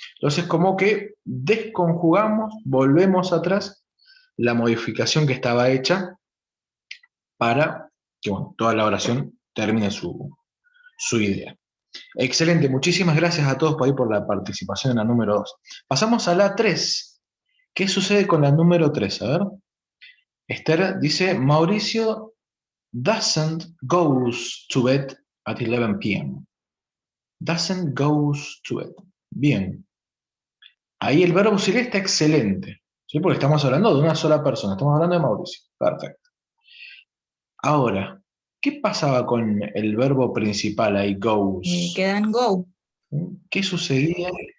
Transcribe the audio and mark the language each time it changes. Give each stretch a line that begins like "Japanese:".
Spanish: Entonces, como que desconjugamos, volvemos atrás la modificación que estaba hecha para que, bueno, toda la oración termine su idea. Excelente, muchísimas gracias a todos por la participación en la número 2. Pasamos a la 3. ¿Qué sucede con la número 3? A ver. Esther dice,
English: Mauricio doesn't goes to bed at 11 p.m. Doesn't goes to bed. Bien.
Spanish: Ahí el verbo auxiliar está excelente, ¿sí? Porque estamos hablando de una sola persona, estamos hablando de Mauricio. Perfecto. Ahora, ¿qué pasaba con el verbo principal ahí, goes? Queda en go. ¿Qué sucedía?